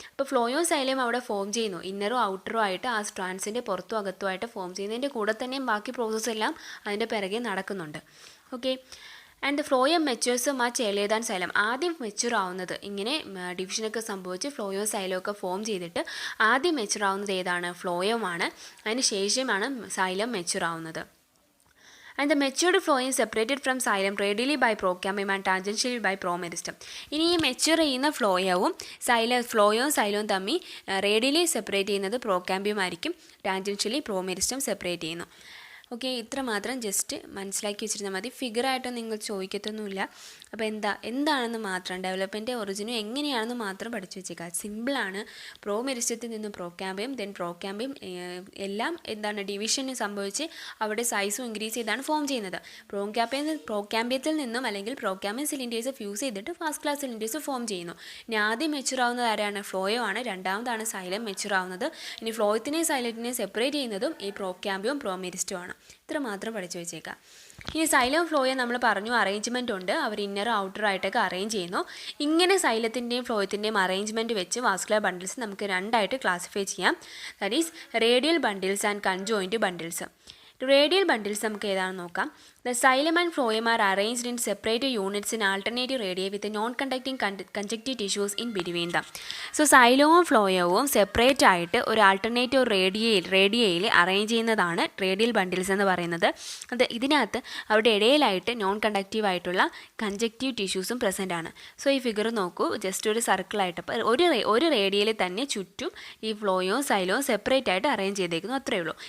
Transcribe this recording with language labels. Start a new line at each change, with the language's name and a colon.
Malayalam: അപ്പോൾ ഫ്ലോയോ സൈലവും അവിടെ ഫോം ചെയ്യുന്നു. ഇന്നറും ഔട്ടറും ആയിട്ട് ആ സ്ട്രാൻഡ്സിൻ്റെ പുറത്തും അകത്തുമായിട്ട് ഫോം ചെയ്യുന്നതിൻ്റെ കൂടെ തന്നെയും ബാക്കി പ്രോസസ്സ് എല്ലാം അതിൻ്റെ പിറകെ നടക്കുന്നുണ്ട്. Okay.
English: And phloem matures much earlier than xylem.
Malayalam: ആദ്യം മെച്യൂർ ആവുന്നത് ഇങ്ങനെ ഡിവിഷനൊക്കെ സംഭവിച്ച് ഫ്ലോയോ സൈലം ഒക്കെ ഫോം ചെയ്തിട്ട് ആദ്യം മെച്യൂർ ആവുന്നത് ഏതാണ്? ഫ്ലോയമാണ്. അതിന് ശേഷമാണ് സൈലം മെച്യൂർ ആവുന്നത്.
English: And the matured phloem separated from xylem radially by procambium and tangentially by promeristem.
Malayalam: ഇനി ഈ മെച്യൂർ ചെയ്യുന്ന ഫ്ലോയവും സൈലവും തമ്മിൽ റേഡിയലി സെപ്പറേറ്റ് ചെയ്യുന്നത് പ്രോക്യാമ്പിയം ആയിരിക്കും. ടാൻജൻഷ്യലി പ്രോമെരിസ്റ്റം സെപ്പറേറ്റ് ചെയ്യുന്നു. ഓക്കെ, ഇത്ര മാത്രം ജസ്റ്റ് മനസ്സിലാക്കി വെച്ചിരുന്നാൽ മതി. ഫിഗറായിട്ട് നിങ്ങൾ ചോദിക്കത്തൊന്നുമില്ല. അപ്പോൾ എന്താണെന്ന് മാത്രം ഡെവലപ്മെൻറ്റ് ഒറിജിനും എങ്ങനെയാണെന്ന് മാത്രം പഠിച്ചു വെച്ചേക്കുക. സിമ്പിളാണ്. പ്രോമെരിസ്റ്റത്തിൽ നിന്ന് പ്രോക്യാമ്പിയം, ദെൻ പ്രോക്യാമ്പിയം എല്ലാം ഡിവിഷന് സംഭവിച്ച് അവിടെ സൈസും ഇൻക്രീസ് ചെയ്താണ് ഫോം ചെയ്യുന്നത്. പ്രോക്യാമ്പിയത്തിൽ നിന്നും അല്ലെങ്കിൽ പ്രോക്യാമ്പിയം സിലിണ്ടേഴ്സ് ഫ്യൂസ് ചെയ്തിട്ട് വാസ്കുലർ സിലിണ്ടേഴ്സ് ഫോം ചെയ്യുന്നു. ഇനി ആദ്യം മെച്യൂർ ആവുന്നത് ആരാണ്? ഫ്ലോയോ ആണ്. രണ്ടാമതാണ് സൈലം മെച്യൂർ ആവുന്നത്. ഇനി ഫ്ലോയത്തിനെയും സൈലത്തിനെയും സെപ്പറേറ്റ് ചെയ്യുന്നതും ഈ പ്രോക്യാമ്പിയവും പ്രോമെരിസ്റ്റും ആണ്. ഇത്ര മാത്രം പഠിച്ചു വെച്ചേക്കാം. ഇനി സൈലം ഫ്ലോയെ നമ്മൾ പറഞ്ഞു അറേഞ്ച്മെൻറ്റ് ഉണ്ട്. അവർ ഇന്നറും ഔട്ടറും ആയിട്ടൊക്കെ അറേഞ്ച് ചെയ്യുന്നു. ഇങ്ങനെ സൈലത്തിൻ്റെയും ഫ്ലോയത്തിൻ്റെയും അറേഞ്ച്മെൻറ്റ് വെച്ച് വാസ്കുലർ ബണ്ടിൽസ് നമുക്ക് രണ്ടായിട്ട് ക്ലാസിഫൈ ചെയ്യാം.
English: That is radial bundles and conjoint bundles.
Malayalam: Radial bundles നമുക്ക് ഏതാണെന്ന് നോക്കാം.
English: The xylem and phloem are arranged in separate units in alternative radii with non-conducting conjunctive tissues in between them.
Malayalam: So സൈലവും ഫ്ലോയവും separate ആയിട്ട് ഒരു alternative റേഡിയയിൽ arrange ചെയ്യുന്നതാണ് radial bundles എന്ന് പറയുന്നത്. ഇതിനകത്ത് അവരുടെ ഇടയിലായിട്ട് നോൺ കണ്ടക്റ്റീവ് ആയിട്ടുള്ള കൺജക്റ്റീവ് ടിഷ്യൂസും പ്രസൻ്റ് ആണ്. സോ ഈ ഫിഗർ നോക്കൂ, ജസ്റ്റ് ഒരു സർക്കിളായിട്ട് അപ്പോൾ ഒരു റേഡിയയിൽ തന്നെ ചുറ്റും ഈ ഫ്ലോയവും സൈലവും സെപ്പറേറ്റ് ആയിട്ട് അറേഞ്ച് ചെയ്തേക്കുന്നു. അത്രയേ ഉള്ളൂ.